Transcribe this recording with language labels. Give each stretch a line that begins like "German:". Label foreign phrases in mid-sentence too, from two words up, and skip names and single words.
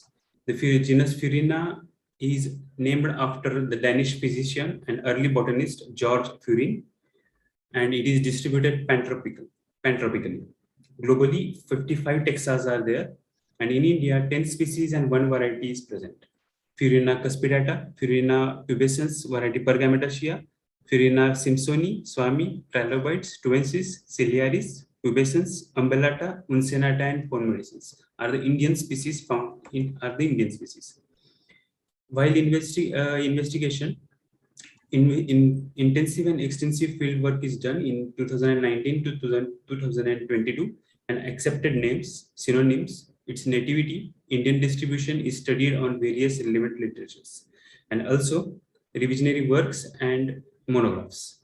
English: The genus Furina is named after the Danish physician and early botanist George Furin. and it is distributed pantropically. Globally, 55 taxa are there, and in India, 10 species and 1 variety is present. Furina cuspidata, Furina pubescens, variety Pergamentaceae, Furina simpsoni, Swami, trilobites, tuensis, ciliaris, pubescens, umbellata, uncinata, and ponmedicens are the Indian species found in Indian species. While investigation, intensive and extensive field work is done in 2019 to 2022, and accepted names, synonyms, its nativity, Indian distribution is studied on various relevant literatures, and also revisionary works and monographs.